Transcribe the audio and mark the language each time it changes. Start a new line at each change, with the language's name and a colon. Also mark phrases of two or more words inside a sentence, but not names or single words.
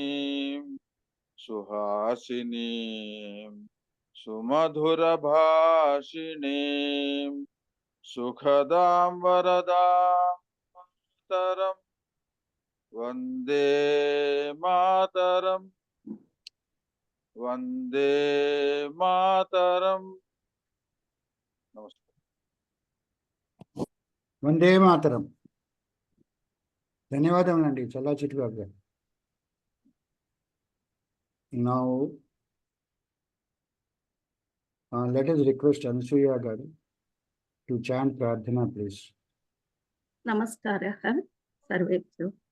Sanskrit: सुहासिनी सुमधुर भाषिणी सुखदम् वरदम् मातरम् वन्दे मातरम् वन्दे मातरम्. Namaskar. वन्दे मातरम्.
Telugu: ధన్యవాదములండి చల్లా చిట్టిబాబు గారు.
English: Now let us request Ansuya garu to chant Prarthana, please.
Sanskrit: नमस्कारः सर्वेभ्यः.